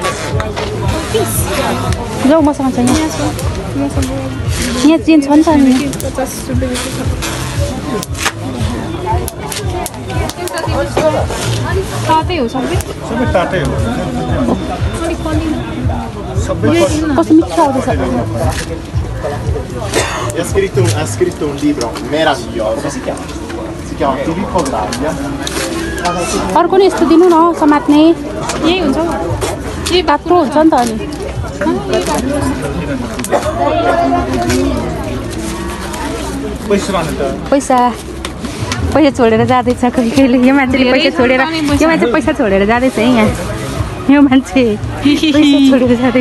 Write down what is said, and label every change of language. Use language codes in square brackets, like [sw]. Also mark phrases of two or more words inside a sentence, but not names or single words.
[ne] जाऊ मसँग छ यहाँ चेन्ज छ नि त नि 50 रुपैयाँ तातै हो सबै तातै हो कस्तो मिठो आउँदैछ [it] Ha scritto un libro meraviglioso, si chiama Filippo Graglia. [ne] अर्को नि यस्तो दिनु न समात्ने यही हुन्छ यही बाक्रो हुन्छ नि त अनि पैसा छोडेर जाँदैछ कहिले यो मान्छेले पैसा छोडेर जाँदैछ है यहाँ यो मान्छे पैसा छोडेर जाँदैछ